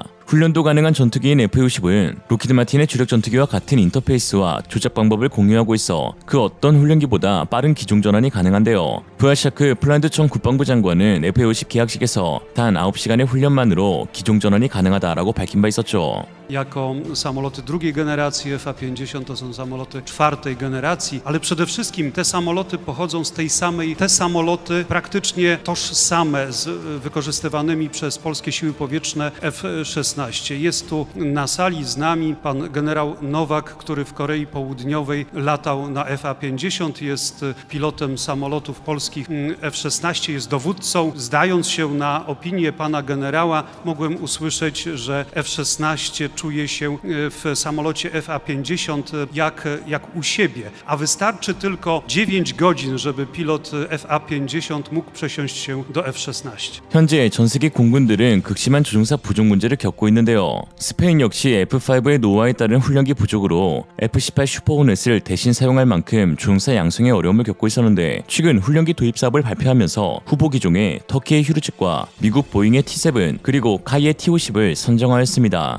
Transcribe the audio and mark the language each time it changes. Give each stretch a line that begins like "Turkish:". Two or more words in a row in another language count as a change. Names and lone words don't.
Korean: 훈련도 가능한 전투기인 F-50은 로키드 마틴의 주력 전투기와 같은 인터페이스와 조작 방법을 공유하고 있어 그 어떤 훈련기보다 빠른 기종 전환이 가능한데요. 브라샤크 폴란드 청 국방부 장관은 F-50 계약식에서 단 9시간의 훈련만으로 기종 전환이 가능하다라고 밝힌 바 있었죠.
Polish: Jako samoloty drugiej generacji F-50 to są samoloty czwartej generacji, ale przede wszystkim te samoloty pochodzą z tej samej, te samoloty praktycznie tożsame z wykorzystywanymi przez polskie siły powietrzne F-16 F-16. Jest tu na sali z nami pan generał Nowak, który w Korei Południowej latał na FA-50, jest pilotem samolotów polskich F-16, jest dowódcą. Zdając się na opinię pana generała, mogłem usłyszeć, że F-16 czuje się w samolocie FA-50 jak u siebie, a wystarczy tylko 9 godzin, żeby pilot FA-50 mógł przesiąść się do F-16.
Korean: 현재 전 세계 공군들은 극심한 조종사 부족 문제를 겪고 있는데요. 스페인 역시 F5의 노화에 따른 훈련기 부족으로 F-18 슈퍼호넷을 대신 사용할 만큼 조종사 양성에 어려움을 겪고 있었는데 최근 훈련기 도입 사업을 발표하면서 후보 기종에 터키의 휴르츠과 미국 보잉의 T7 그리고 카이의 T-50을 선정하였습니다.